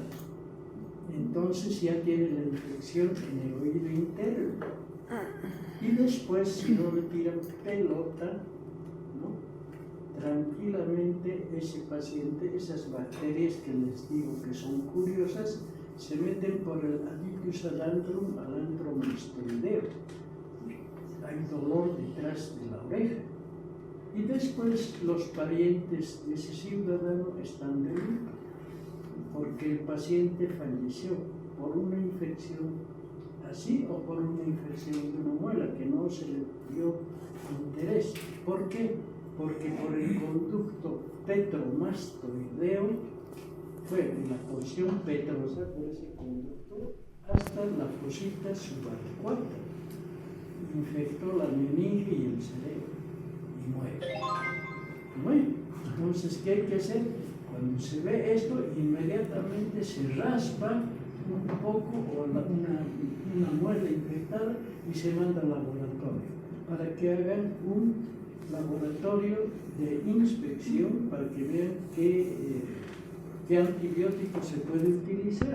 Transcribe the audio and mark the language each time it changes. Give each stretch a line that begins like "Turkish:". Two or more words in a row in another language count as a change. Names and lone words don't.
Spanish: Entonces ya tiene la infección en el oído interno. Y después, si no le tiran pelota, ¿no? Tranquilamente ese paciente, esas bacterias que les digo que son curiosas, se meten por el adipus adantrum al antrum mastoideo. Hay dolor detrás de la oreja. Y después los parientes de ese ciudadano están de luto, porque el paciente falleció por una infección así o por una infección de una muela que no se le dio interés. ¿Por qué? Porque por el conducto petromastoideo fue de la porción petrosa por ese conducto hasta la fosita subadecuada. Infectó la meninge y el cerebro y muere. Bueno, entonces, ¿qué hay que hacer? Cuando se ve esto, inmediatamente se raspa un poco o una muela infectada y se manda al laboratorio para que hagan un laboratorio de inspección para que vean qué antibiótico se puede utilizar.